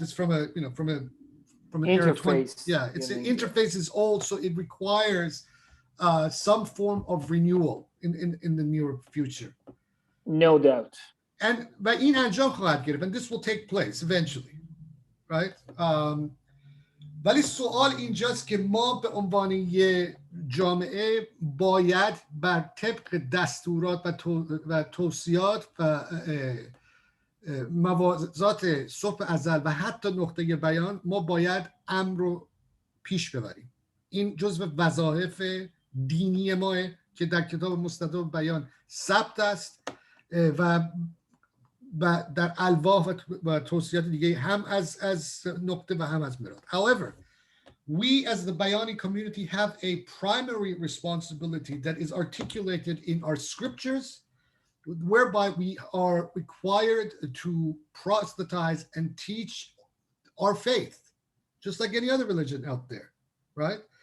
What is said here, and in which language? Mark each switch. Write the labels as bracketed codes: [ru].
[en] It's from an interface. Its interface is old, so it requires some form of renewal in the near future. No doubt. And by [fa] این انجام خواهد گرفت, [en] and this will take place eventually, right? [fa] ولی سوال اینجاست که ما به عنوان یه جامعه باید بر طبق دستورات و توصیات و موازات صبح ازل و حتی نقطه بیان ما باید امر رو پیش ببریم. این جزو وظایف دینی ماه که در کتاب مستدل بیان ثبت است و در الواح و توصیات دیگه هم از نقطه و هم از مراد. [en] However, we as the Baha'i community have a primary responsibility that is articulated in our scriptures, whereby we are required to proselytize and teach our faith, just like any other religion out there, right?